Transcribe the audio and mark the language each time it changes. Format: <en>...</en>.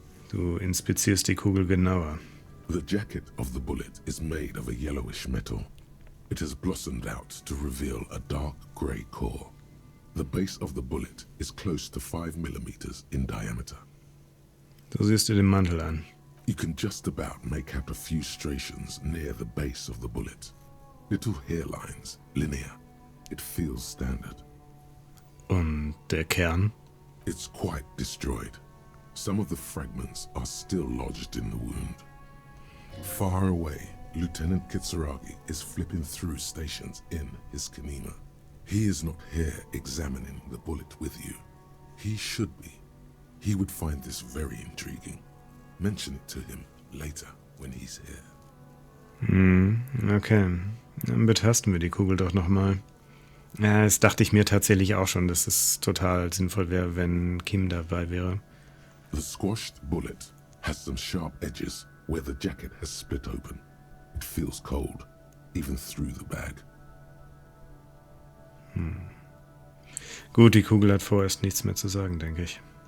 <de>Du inspizierst die Kugel genauer.</de> <en>The jacket of the bullet is made of a yellowish metal. It has blossomed out to reveal a dark grey core. The base of the bullet is close to 5 millimeters in diameter.</en> <de>Du siehst dir den Mantel an.</de> <en>You can just about make out a few striations near the base of the bullet. Little hairlines, linear. It feels standard.</en> <de>Und der Kern?</de> <en>It's quite destroyed. Some of the fragments are still lodged in the wound. Far away, Lieutenant Kitsuragi is flipping through stations in his Kanima. He is not here examining the bullet with you. He should be. He would find this very intriguing. Mention it to him later when he's here. Okay.</en> <de>Dann betasten wir die Kugel doch nochmal. Ja, das dachte ich mir tatsächlich auch schon, dass es total sinnvoll wäre, wenn Kim dabei wäre.</de> <en>The squashed bullet has some sharp edges where the jacket has split open. It feels cold, even through the bag.</en> <de>Gut, die Kugel hat vorerst nichts mehr zu sagen, denke ich.</de>